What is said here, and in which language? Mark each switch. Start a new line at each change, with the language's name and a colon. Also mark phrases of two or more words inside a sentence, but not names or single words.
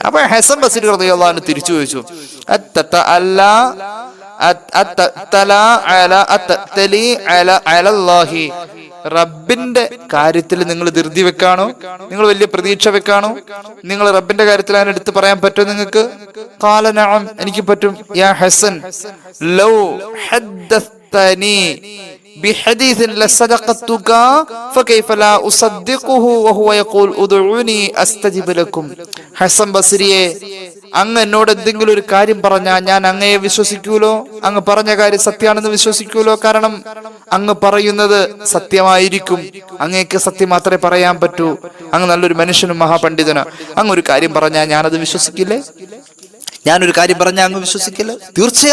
Malayalam: അപ്പൊ ഹസൻ ബസ്രി
Arabic: رضي الله عنه
Malayalam: തിരിച്ചു ചോദിച്ചു, റബ്ബിന്റെ കാര്യത്തിൽ നിങ്ങൾ ധൃതി വെക്കാണോ? നിങ്ങൾ വലിയ പ്രതീക്ഷ വെക്കാണോ? നിങ്ങൾ റബ്ബിന്റെ കാര്യത്തിൽ അതിനെ എടുത്ത് പറയാൻ പറ്റുമോ നിങ്ങൾക്ക്?
Arabic: قال نعم,
Malayalam: എനിക്ക് പറ്റും.
Arabic: يا حسن، لو حدثتني بحديث لصدقتك فكيف لا أصدقه وهو يقول ادعوني أستجب لكم.
Malayalam: ഹസൻ ബസ്രിയെ, അങ്ങ് എന്നോട് എന്തെങ്കിലും ഒരു കാര്യം പറഞ്ഞാൽ ഞാൻ അങ്ങയെ വിശ്വസിക്കൂലോ? അങ്ങ് പറഞ്ഞ കാര്യം സത്യമാണെന്ന് വിശ്വസിക്കൂലോ? കാരണം അങ്ങ് പറയുന്നത് സത്യമായിരിക്കും. അങ്ങേക്ക് സത്യം മാത്രമേ പറയാൻ പറ്റൂ. അങ്ങ് നല്ലൊരു മനുഷ്യനും മഹാപണ്ഡിതനാ. അങ്ങ് ഒരു കാര്യം പറഞ്ഞാൽ ഞാനത് വിശ്വസിക്കില്ലേ? ഞാനൊരു കാര്യം പറഞ്ഞാൽ അങ്ങ് വിശ്വസിക്കില്ല?